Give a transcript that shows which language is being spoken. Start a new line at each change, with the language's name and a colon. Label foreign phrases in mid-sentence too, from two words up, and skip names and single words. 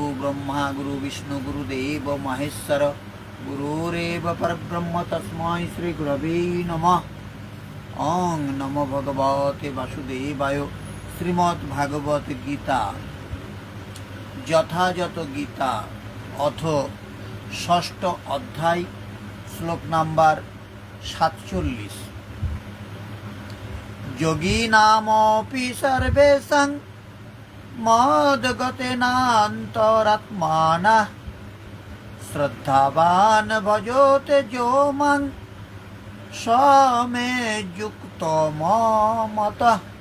Sanskrit: ब्रह्मा गुरु विष्णु गुरुदेव महेश्वर गुरुरेव परब्रह्म तस्मै श्री गुरवे नमः। ओं नमो भगवते वासुदेवाय।
Bangla: श्रीमद् भागवत गीता যথাযথ গীতা অথ ষষ্ঠ অধ্যায় শ্লোক নাম্বার 47।
Sanskrit: যোগীনামপি সর্বেষাং মদ্গতেনান্তরাত্মানঃ শ্রদ্ধাবান ভজতে যো মাং স মে যুক্তমতঃ।